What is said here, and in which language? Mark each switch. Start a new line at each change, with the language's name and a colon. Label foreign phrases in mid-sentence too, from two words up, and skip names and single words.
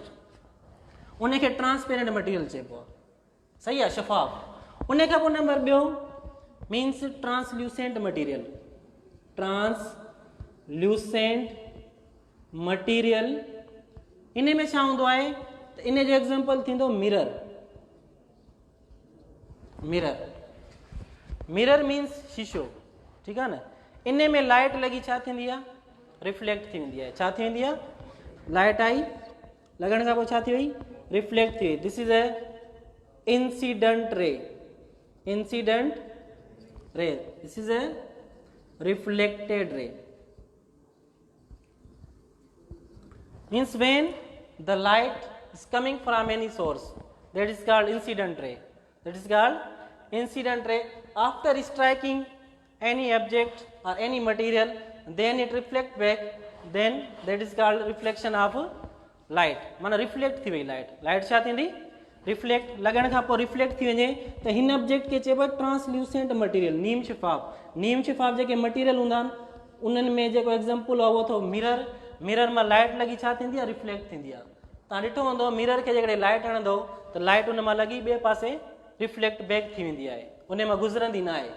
Sindhi: उनखे
English: transparent material
Sindhi: चइबो आहे, सही आहे, शफ़ाफ़। उन खां पोइ नंबर ॿियो मीन्स
English: translucent material. translucent material
Sindhi: इन में छा हूंदो आहे, त इन जो एग्ज़ाम्पल थींदो मिरर।
English: mirror mirror
Sindhi: मीन्स शीशो, ठीकु आहे न। इन में लाइट लॻी छा थींदी आहे, रिफ्लेक्ट थी वेंदी आहे। छा थी वेंदी आहे, लाइट आई, लॻण खां पोइ छा थी वई, रिफ्लेक्ट थी वई।
English: this is a incident ray. incident ray, this is a reflected ray. Means when the light is coming from any source, that is called incident ray. That is called incident ray. After striking any object or any material, then it reflect back, then that is called reflection of light.
Sindhi: माना रिफ्लेक्ट थी वई लाइट। लाइट छा थींदी, रिफ्लेक्ट। लॻण खां पोइ रिफ्लेक्ट थी वञे त हिन ऑब्जेक्ट खे चइबो आहे
English: translucent material,
Sindhi: नीम शिफ़ाफ़। नीम शिफ़ाफ़ जेके मटीरियल हूंदा आहिनि उन्हनि में जेको एग्ज़ाम्पल आहे उहो अथव मिरर। मिरर मां लाइट लॻी छा थींदी आहे, रिफ्लेक्ट थींदी आहे। तव्हां ॾिठो हूंदो मिरर खे जेकॾहिं लाइट हणंदो त लाइट उन मां लॻी ॿिए पासे
English: reflect back
Sindhi: थी वेंदी आहे, उन मां गुज़रंदी न आहे।